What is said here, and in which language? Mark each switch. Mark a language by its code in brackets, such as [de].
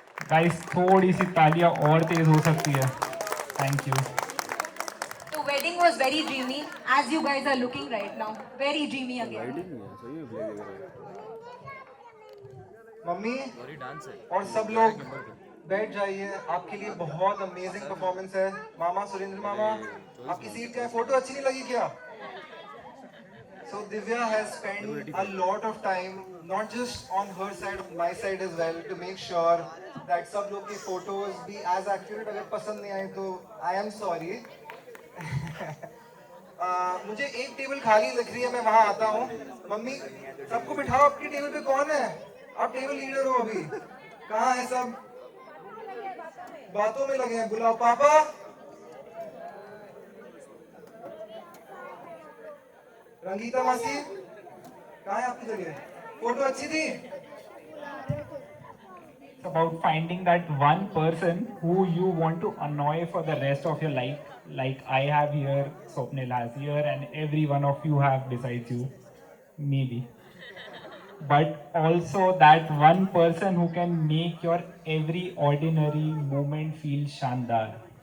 [hi] Guys थोड़ी सी तालियां और तेज हो सकती है. [en] Thank you. The wedding was very dreamy, as you guys are looking right now. Very dreamy again. [hi] Mummy और सब लोग बैठ जाइए. आपके लिए बहुत अमेजिंग परफॉर्मेंस है. मामा सुरेंद्र मामा, आपकी सीट क्या है? फोटो अच्छी नहीं लगी क्या? [en] So Divya has spent a lot of time, not just on her side, on my side as well, to make sure that [hi] सब लोग की [en] photos भी as accurate. [hi] अगर पसंद नहीं आए तो [en] I am sorry. [hi] मुझे एक टेबल खाली दिख रही है, मैं वहाँ आता हूँ. मम्मी सबको बिठाओ. आपकी टेबल पे कौन है? आप टेबल लीडर हो अभी. कहाँ है सब? बातों में लगे हैं. बुलाओ पापा. रंगीता मासी कहाँ है आपकी जगह? फोटो अच्छी थी. [en] It's about finding that one person who you want to annoy for the rest of your life, like I have here, Swapnil has here, and every one of you have besides you, maybe. But also that one person who can make your every ordinary moment feel shandar.